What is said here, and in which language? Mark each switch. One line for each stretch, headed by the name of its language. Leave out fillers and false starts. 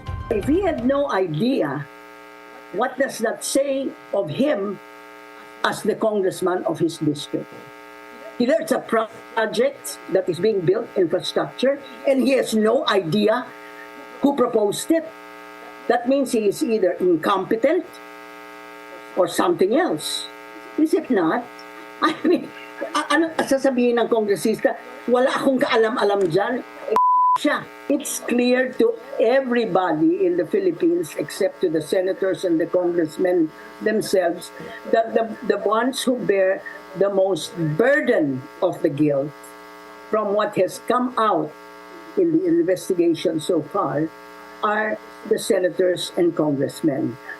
English: If he had no idea, what does that say of him as the congressman of his district? There's a project that is being built, infrastructure, and he has no idea who proposed it. That means he is either incompetent or something else. Is it not? I mean,
Filipino: ano sasabihin ng kongresista, wala akong kaalam-alam dyan. Siya.
English: It's clear to everybody in the Philippines, except to the senators and the congressmen themselves, that the ones who bear the most burden of the guilt from what has come out in the investigation so far are the senators and congressmen.